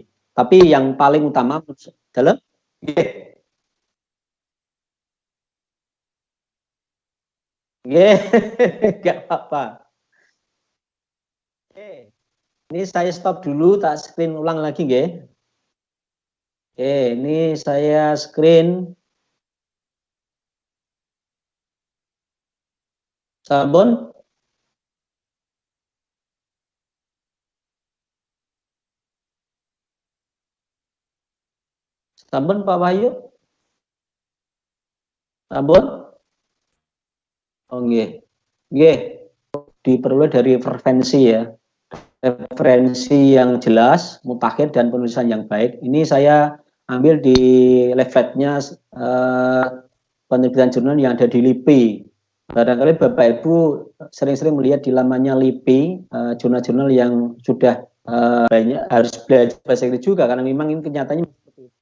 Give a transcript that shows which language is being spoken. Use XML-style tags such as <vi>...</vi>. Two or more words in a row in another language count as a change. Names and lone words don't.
<id>Tapi yang paling utama adalah nggak apa-apa. Ini saya stop dulu, tak screen ulang lagi nggih. Ini saya screen.</id> <jv>Sampun. Sampun Pak Wahyu. Sampun. Oh nggih. Nggih.</jv> <id>Diperoleh dari referensi ya. Referensi yang jelas, mutakhir dan penulisan yang baik. Ini saya ambil di levetnya penerbitan jurnal yang ada di LIPI. Barangkali Bapak Ibu sering-sering melihat di lamannya LIPI jurnal-jurnal yang sudah banyak harus belajar bahasa Inggris juga, karena memang ini kenyataannya seperti itu.</id>